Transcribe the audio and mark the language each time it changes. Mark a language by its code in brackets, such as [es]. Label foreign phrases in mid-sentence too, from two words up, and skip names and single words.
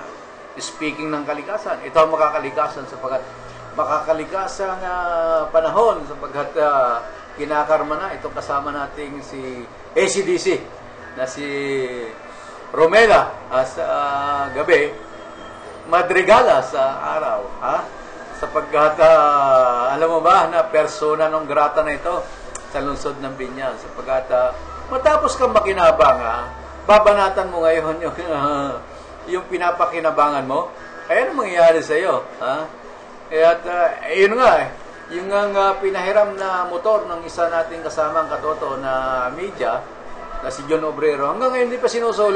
[tl] Speaking ng kalikasan, ito ang makakalikasan sapagkat makakalikasan panahon sapagkat kinakarma na itong kasama nating si ACDC na si Romela sa gabi, Madrigala sa araw, sapagkat alam mo ba na [la] persona non grata [tl] na ito sa lungsod ng Binyan sapagkat matapos kang makinabang, babanatan mo ngayon yung pinapakinabangan mo, ay ano mangyayari sa iyo? At yun nga, yung pinahiram na motor ng isa nating kasamang katoto na media, na si John Obrero, hanggang ngayon hindi pa sinusuli.